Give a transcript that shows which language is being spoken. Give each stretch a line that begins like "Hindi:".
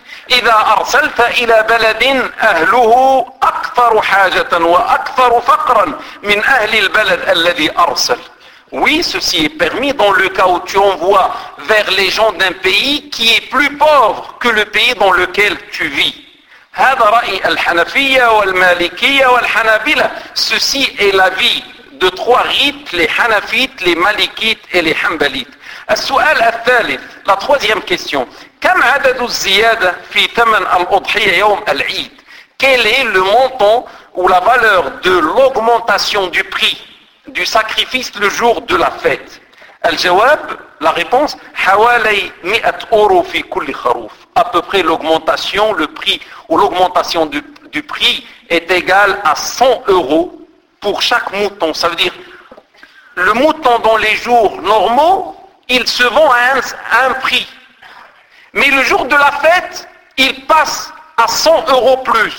Arabic: إذا أرسلت إلى بلد أهله أكثر حاجة وأكثر فقرا من أهل البلد الذي أرسل
French: oui ceci est permis dans le cas où tu envoies vers les gens d'un pays qui est plus pauvre que le pays dans lequel tu vis
Arabic: هذا رأي الحنفية والمالكية والحنابلة.
French: Ceci est l'avis de trois rites, les Hanafites, les Malikites et les Hanbalites.
Arabic: السؤال الثالث,
French: la troisième question.
Arabic: كم عدد الزيادة في ثمن الأضحية يوم العيد?
French: Quel est le montant ou la valeur de l'augmentation du prix du sacrifice le jour de la fête?
Arabic: الجواب,
French: la réponse,
Arabic: حوالي 100 أورو في كل خروف.
French: À peu près l'augmentation, le prix ou l'augmentation du prix est égale à 100 euros pour chaque mouton. Ça veut dire le mouton dans les jours normaux, il se vend à un prix. Mais le jour de la fête, il passe à 100 euros plus.